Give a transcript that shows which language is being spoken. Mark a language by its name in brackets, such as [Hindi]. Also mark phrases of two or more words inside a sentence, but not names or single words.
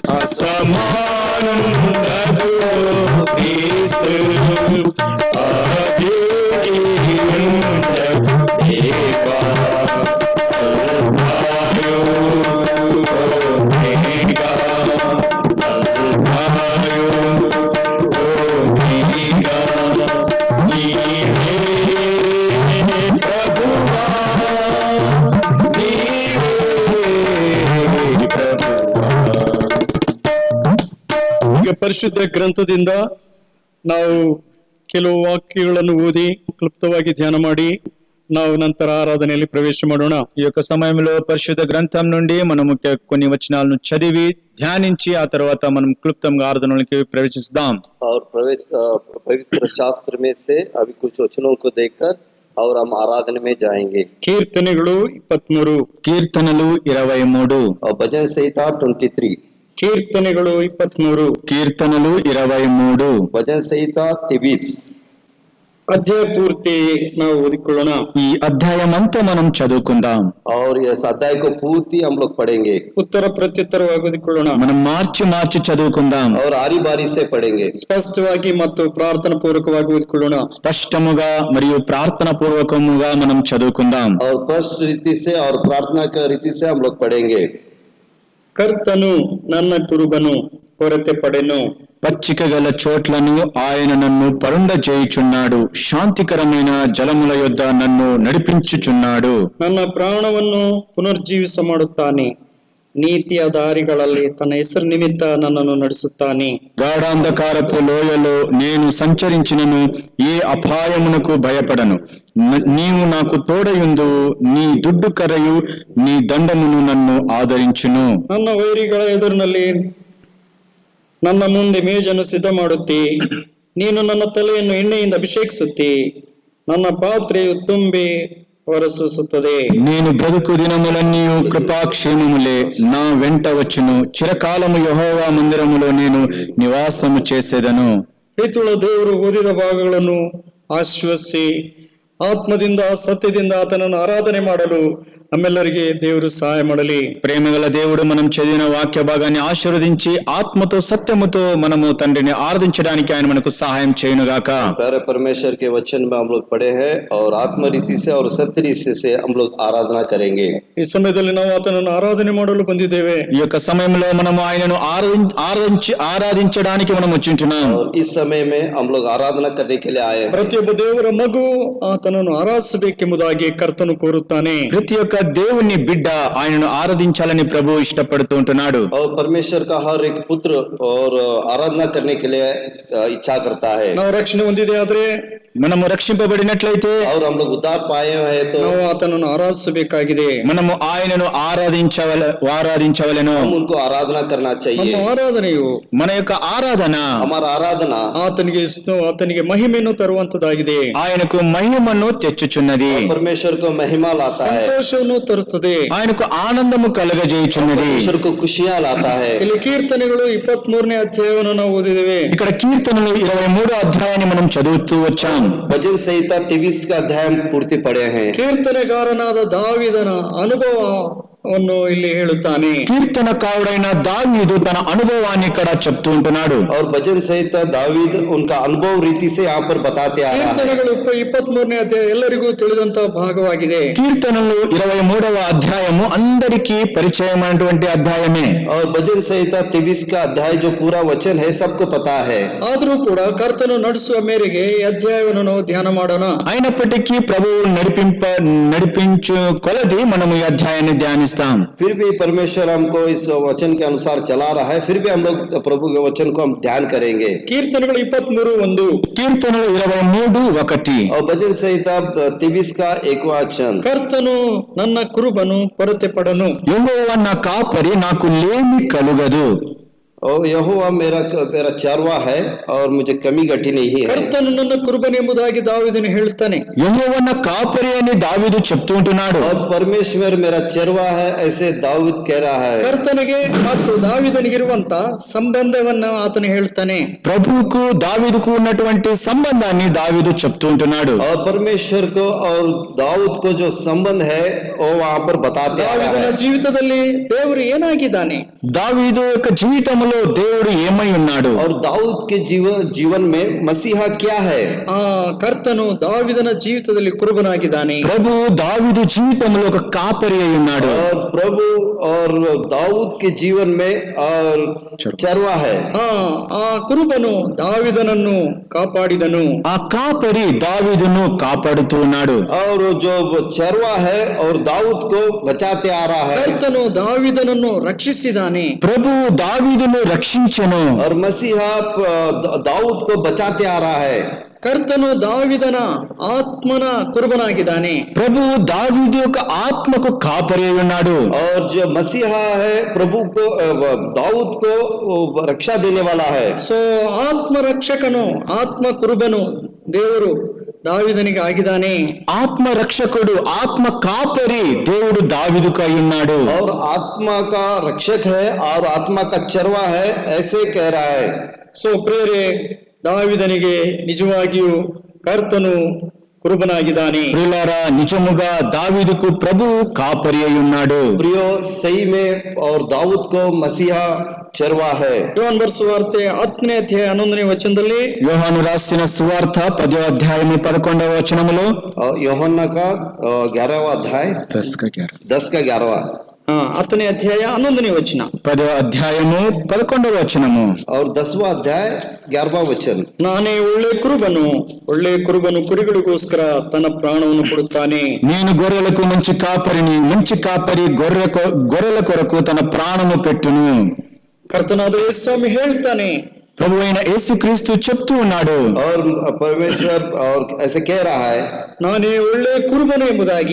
[Telugu] సమానుండదు క్రీస్తు ఆదికి ఉండదు దేవా అల్ఫాయు ఓమేగా అల్ఫాయు ఓమేగా నీవే ప్రభువా నీవే ప్రభువా. [Kannada] ಈಗ ಪರಿಶುದ್ಧ ಗ್ರಂಥದಿಂದ ನಾವು ಕೆಲವು ವಾಕ್ಯಗಳನ್ನು ಓದಿ ಕ್ಲುಪ್ತವಾಗಿ ಧ್ಯಾನ ಮಾಡಿ ನಾವು ನಂತರ ఆరాధನೆಯಲ್ಲಿ ప్రవేశ ಮಾಡೋಣ. [Telugu] ఈ యొక్క సమయంలో పరిశుద్ధ గ్రంథం నుండి మనము కొన్ని వచనాలను చదివి ధ్యానించి ఆ తర్వాత మనం క్లుప్తంగా ఆరాధనలోకి ప్రవేశిస్తాం. [Hindi] और पवित्र शास्त्र में से अभी कुछ वचनों को देखकर और हम आराधना में जाएंगे. [Kannada] ಕೀರ್ತನೆಗಳು 23, [Telugu] కీర్తనలు 23, [Hindi] और भजन संहिता 23, [Kannada] ಕೀರ್ತನೆಗಳು 23, [Telugu] కీర్తనలు 23, [Hindi] भजन संहिता 23. [Kannada] ಅಧ್ಯಾಯ ಪೂರ್ತಿ ನಾವು ಓದಿಕೊಳ್ಳೋಣ. [Telugu] ఈ అధ్యాయం అంతా మనం చదువుకుందాం. [Hindi] और इस अध्याय को पूर्ति हम लोग पढ़ेंगे [Kannada] ಉತ್ತರ ಪ್ರತ್ಯುತ್ತರವಾಗಿ ಓದಿಕೊಳ್ಳೋಣ. [Telugu] మనం మార్చి చదువుకుందాం. [Hindi] और आरी बारी से पढ़ेंगे. [Kannada] ಸ್ಪಷ್ಟವಾಗಿ ಮತ್ತು ಪ್ರಾರ್ಥನಾ ಪೂರ್ವಕವಾಗಿ ಓದಿಕೊಳ್ಳೋಣ. [Telugu] స్పష్టముగా మరియు ప్రార్థన పూర్వకముగా మనం చదువుకుందాం. [Hindi] और स्पष्ट रीति से और प्रार्थना का रीति से हम लोग पढ़ेंगे. [Kannada] ಕರ್ತನು ನನ್ನ ಕುರುಬನು, ಕೊರತೆ ಪಡೆನು. [Telugu] పచ్చిక గల చోట్లను ఆయన నన్ను పరుండజేయుచున్నాడు, శాంతికరమైన జలముల యొద్ద నన్ను నడిపించుచున్నాడు. [Kannada] ನನ್ನ ಪ್ರಾಣವನ್ನು ಪುನರ್ಜೀವಿಸ ಮಾಡುತ್ತಾನೆ, ನೀತಿಯ ದಾರಿಗಳಲ್ಲಿ ತನ್ನ ಹೆಸರು ನಿಮಿತ್ತ ನನ್ನನ್ನು ನಡೆಸುತ್ತಾನೆ. [Telugu] గాఢాంధకారపు లోయలో నేను సంచరించినను ఏ అపాయమునకు భయపడను. నీవు నాకు తోడయుందు, నీ దుడ్డు కర్రయు నీ దండమును నన్ను ఆదరించును. [Kannada] ನನ್ನ ವೈರಿಗಳ ಎದುರಿನಲ್ಲಿ ನನ್ನ ಮುಂದೆ ಮೇಜನ್ನು ಸಿದ್ಧ ಮಾಡುತ್ತಿ, ನೀನು ನನ್ನ ತಲೆಯನ್ನು ಎಣ್ಣೆಯಿಂದ ಅಭಿಷೇಕಿಸುತ್ತಿ, ನನ್ನ ಪಾತ್ರೆಯು ತುಂಬಿ ಹೊರಸೂಸುತ್ತದೆ. [Telugu] నేను బ్రతుకు దినములన్నీ కృపాక్షేమములే నా వెంట వచ్చును. చిరకాలము యెహోవా మందిరములో నేను నివాసము చేసేదను. [Kannada] ಪ್ರೀತಿಯುಳ್ಳ ದೇವರು ಓದಿದ ಭಾಗಗಳನ್ನು ಆಶ್ವಸಿಸಿ ಆತ್ಮದಿಂದ ಸತ್ಯದಿಂದ ಆತನನ್ನು ಆರಾಧನೆ ಮಾಡಲು ನಮ್ಮೆಲ್ಲರಿಗೆ ದೇವರು ಸಹಾಯ ಮಾಡಲಿ. [Telugu] ప్రేమగల దేవుడు మనం చదివిన వాక్య భాగాన్ని ఆశీర్వదించి ఆత్మతో సత్యముతో మనము తండ్రిని ఆరాధించడానికి ఆయన మనకు సహాయం చేయునుగాక. [Hindi] प्यारे परमेश्वर के वचन में हम लोग पढ़े हैं और आत्म रीति से और सत्य रीति से हम लोग आराधना करेंगे. [Kannada] ಈ ಸಮಯದಲ್ಲಿ ನಾವು ಆತನನ್ನು ಆರಾಧನೆ ಮಾಡಲು ಬಂದಿದ್ದೇವೆ. [Telugu] ఈ యొక్క సమయంలో మనము ఆయనను ఆరాధించడానికి మనం వచ్చింటున్నాం. [Hindi] और इस समय में हम लोग आराधना करने के लिए आए हैं. [Kannada] ಪ್ರತಿಯೊಬ್ಬ ದೇವರ ಮಗು ಆತನನ್ನು ಆರಾಧಿಸಬೇಕೆಂಬುದಾಗಿ ಕರ್ತನು ಕೋರುತ್ತಾನೆ. [Telugu] ప్రతి ఒక్క దేవుని బిడ్డ ఆయనను ఆరాధించాలని ప్రభు ఇష్టపడుతూ ఉంటున్నాడు. [Hindi] और परमेश्वर का हर एक पुत्र और आराधना करने के लिए इच्छा करता है. [Kannada] ನಾವು ರಕ್ಷಣೆ ಹೊಂದಿದೆ ಆದ್ರೆ [Telugu] మనము రక్షింపబడినట్లయితే [Hindi] और हम लोग उद्धार पाए हैं तो [Kannada] ನಾವು ಆತನನ್ನು ಆರಾಧಿಸಬೇಕಾಗಿದೆ. [Telugu] మనము ఆయనను ఆరాధించవలెను. [Hindi] हम उनको आराधना करना [Kannada] ನಮ್ಮ [Hindi] चाहिए. [Kannada] ಆರಾಧನೆಯು [Telugu] మన యొక్క ఆరాధన [Hindi] हमारा आराधना [Kannada] ಆತನಿಗೆ ಮಹಿಮೆಯನ್ನು ತರುವಂತದಾಗಿದೆ. [Telugu] ఆయనకు మహిమను తెచ్చుచున్నది. [Hindi] परमेश्वर को महिमा लाता है. [Kannada] ಸಂತೋಷವನ್ನು ತರುತ್ತದೆ. [Telugu] ఆయనకు ఆనందము కలుగజేయుచున్నది. [Hindi] परमेश्वर को खुशियां लाता है. [Kannada] ಇಲ್ಲಿ ಕೀರ್ತನೆಗಳು 23ನೇ ಅಧ್ಯಾಯವನ್ನು ನಾವು ಓದಿದ್ದೇವೆ. [Telugu] ఇక్కడ కీర్తనలు 23వ అధ్యాయాన్ని మనం చదువుతూ వచ్చాం. [Hindi] भजन संहिता 23 का अध्याय हम पूर्ति पढ़े हैं. [Kannada] ಕೀರ್ತನೆಗಾರನಾದ ದಾವೀದನ ಅನುಭವವನ್ನು ಇಲ್ಲಿ ಹೇಳುತ್ತಾನೆ. [Telugu] కీర్తనకారుడైన దావీదు తన అనుభవాన్ని ఇక్కడ చెప్తూ ఉంటున్నాడు. [Hindi] और भजन संहिता दावीद उनका अनुभव रीति से यहाँ पर बताते आ रहा है. [Kannada] ಕೀರ್ತನೆಗಳು 23ನೇ ಅಧ್ಯಾಯ ಎಲ್ಲರಿಗೂ ತಿಳಿದಂತ ಭಾಗವಾಗಿದೆ. [Telugu] కీర్తనలు 23వ అధ్యాయము అందరికీ పరిచయమైనటువంటి అధ్యాయమే. [Hindi] और भजन संहिता 23 का अध्याय जो पूरा वचन है सबको पता है. [Kannada] ಆದರೂ ಕೂಡ ಕರ್ತನು ನಡೆಸುವ ಮೇರೆಗೆ ಈ ಅಧ್ಯಾಯವನ್ನು ನಾವು ಧ್ಯಾನ ಮಾಡೋಣ. [Telugu] అయినప్పటికీ ప్రభువు నడిపించు కొలది మనము ఈ అధ్యాయాన్ని ధ్యానిస్తాం. [Hindi] फिर भी परमेश्वर हमको इस वचन के अनुसार चला रहा है. फिर भी हम लोग प्रभु के वचन को हम ध्यान करेंगे. [Kannada] ಕೀರ್ತನೆಗಳು 23:1 [Telugu] కీర్తనలు 23:1 [Hindi] और भजन संहिता 23 का 1 वचन. [Kannada] ಕರ್ತನು ನನ್ನ ಕುರುಬನು ಕೊರತೆ ಪಡನು. [Telugu] యెహోవా నా కాపరి నాకు లేమి కలుగదు. [Hindi] और यहोवा मेरा चारवा है और मुझे कमी घटी नहीं है. [Kannada] ಕರ್ತನು ನನ್ನ ಕುರುಬನೆಂಬುದಾಗಿ ದಾವೀದನು ಹೇಳುತ್ತಾನೆ. [Telugu] యెహోవా నా కాపరి అని దావీదు చెప్తూ ఉంటున్నాడు. [Hindi] और परमेश्वर मेरा चरवा है ऐसे दाऊद कह रहा है. [Kannada] ಕರ್ತನಿಗೆ ಮತ್ತು ದಾವೀದನಿಗಿರುವಂತ ಸಂಬಂಧವನ್ನು ಆತನು ಹೇಳ್ತಾನೆ. [Telugu] ప్రభువుకు దావీదుకు ఉన్నటువంటి సంబంధాన్ని దావీదు చెప్తూ ఉంటున్నాడు. [Hindi] और परमेश्वर को और दाऊद को जो संबंध है वो वहाँ पर बताते आ रहा [Kannada] ದಾವೀದನ [Hindi] है. [Kannada] ಜೀವಿತದಲ್ಲಿ ದೇವರು ಏನಾಗಿದ್ದಾನೆ, [Telugu] దావీదు యొక్క జీవితంలో జీవితంలో దేవుడు ఏమై ఉన్నాడు? [Hindi] और दाऊद के जीवन में मसीहा क्या है? [Kannada] ಆ ಕರ್ತನು ದಾವಿದನ ಜೀವಿತದಲ್ಲಿ ಕುರುಬನಾಗಿದ್ದಾನೆ. [Telugu] ప్రభు దావీదు జీవితంలో ఒక కాపరి అయి ఉన్నాడు. [Hindi] और प्रभु और दाऊद के जीवन में और चरवा है. [Kannada] ಆ ಕುರುಬನು ದಾವಿದನನ್ನು ಕಾಪಾಡಿದನು. [Telugu] ఆ కాపరి దావీదును కాపాడుతూ ఉన్నాడు. [Hindi] और जो चरवा है और दाऊद को बचाते आ रहा है. [Kannada] ಕರ್ತನು ದಾವಿದನನ್ನು ರಕ್ಷಿಸಿದಾನೆ. [Telugu] ప్రభు దావీదును రక్షించెను. [Hindi] और मसीहा दाऊद को बचाते आ रहा है. [Kannada] ಕರ್ತನು ದಾವಿದನ ಆತ್ಮನ ಕುರುಬನಾಗಿದ್ದಾನೆ. [Telugu] ప్రభు దావీదు యొక్క ఆత్మకు కాపరి అయి ఉన్నాడు. [Hindi] और जो मसीहा है प्रभु को दाऊद को रक्षा देने वाला है. [Kannada] ಸೊ ಆತ್ಮ ರಕ್ಷಕನು ಆತ್ಮ ಕುರುಬನು ದೇವರು దావీదనికి ಆಗಿದ್ದಾನೆ. [Telugu] ఆత్మ రక్షకుడు ఆత్మ కాపరి దేవుడు దావీదుకు అయి ఉన్నాడు. [Hindi] और आत्मा का रक्षक है और आत्मा का चरवा है, ऐसे कह रहा है. [Kannada] ಸೊ ಪ್ರಿಯರೇ, దావీదನಿಗೆ నిజವಾಗಿಯೂ ಕರ್ತನು కురుబనాಗಿದ್ದಾನೆ. [Telugu] ప్రియులారా, నిజముగా దావీదుకు ప్రభు కాపరి అయి ఉన్నాడు. [Hindi] प्रियो, सही में और दाऊद को मसीहा चरवा है. [Kannada] ಯೋಹಾನ ಬರೆಸುವ ವಾರ್ತೆ 10ನೇ ಅಧ್ಯಾಯ 11ನೇ ವಚನದಲ್ಲಿ [Telugu] యోహాను రాసిన సువార్త 10వ అధ్యాయము 11వ వచనములో [Hindi] यूहन्ना का 11वां अध्याय 10 का 11वां [Kannada] 10ನೇ ಅಧ್ಯಾಯ 11ನೇ ವಚನ. [Telugu] 10వ అధ్యాయము 11వ వచనము [Hindi] और 10वां अध्याय 11वां वचन. [Kannada] ನಾನೇ ಒಳ್ಳೆ ಕುರುಬನು ಕುರಿಗಳಿಗೋಸ್ಕರ ತನ್ನ ಪ್ರಾಣವನ್ನು ಕೊಡುತ್ತಾನೆ. [Telugu] నేను గొర్రెలకు మంచి కాపరిని, మంచి కాపరి గొర్రెల కొరకు తన ప్రాణము పెట్టును. [Kannada] ಕರ್ತನಾದ ಯೇಸು ಸ್ವಾಮಿ ಹೇಳ್ತಾನೆ, [Telugu] ప్రభు అయిన యేసుక్రీస్తు చెప్తూ ఉన్నాడు. [Hindi] और परमेश्वर और ऐसे कह रहा है, [Kannada] ನಾನೇ ಒಳ್ಳೆ ಕುರುಬನು ಎಂಬುದಾಗಿ.